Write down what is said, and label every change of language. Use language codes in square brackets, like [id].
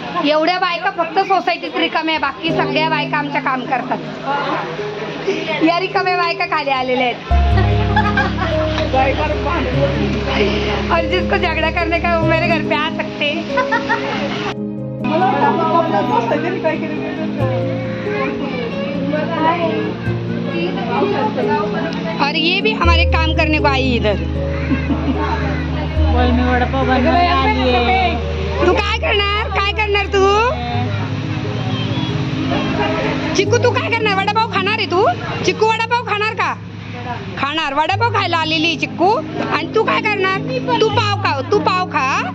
[mr] एवढ्या बायका फक्त सोसायटीत रिकाम्या, बाकी सगळ्या बायका आमच्या काम करतात. या रिकाम्या बायका खाली आलेल्या आहेत. [hi] और जिसको झगड़ा करने का वो मेरे घर पे आ सकते. और ये भी हमारे काम करने को आई इधर. [mr] मी वडापाव बनवायला आलीये. तू काय करणार तू चिकू? तू काय करणार? वडापाव खाणार आहे तू? चिकू वडापाव खाणार का? खाणार. वडापाव खायला आलेली चिकू. आणि तू काय करणार? तू पाव खा.